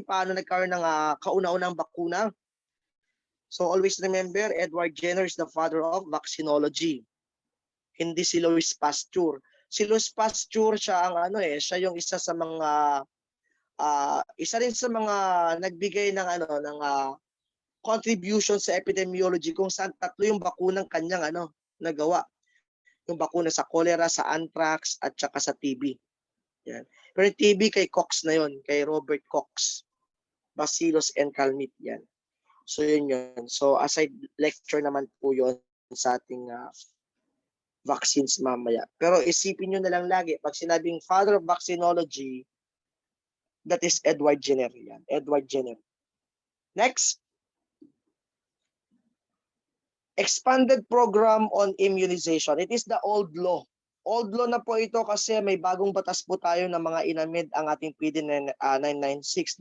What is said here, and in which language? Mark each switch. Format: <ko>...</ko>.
<tl>Paano nagkaroon ng kauna-unang bakuna?</tl> <en>So always remember, Edward Jenner is the father of vaccinology.</en> <tl>Hindi si Louis Pasteur. Si Louis Pasteur siya ang siya yung isa sa mga isa rin sa mga nagbigay ng contribution sa epidemiology kung saan tatlo yung bakunang kanyang nagawa. Yung bakuna sa cholera, sa anthrax at saka sa TB. Yan. Pero yung TB kay Cox na yon, kay Robert Cox. Bacillus encalmit yan. So yun. So aside lecture naman po yun sa ating vaccines mamaya. Pero isipin nyo na lang lagi, pag sinabing</tl> <en>father of vaccinology, that is Edward Jenner.</en> <tl>Yan. Edward Jenner. Next.</tl> <en>Expanded program on immunization. It is the old law.</en> <tl>Old law na po ito kasi may bagong batas po tayo na mga inamid ang ating PD 996.</tl>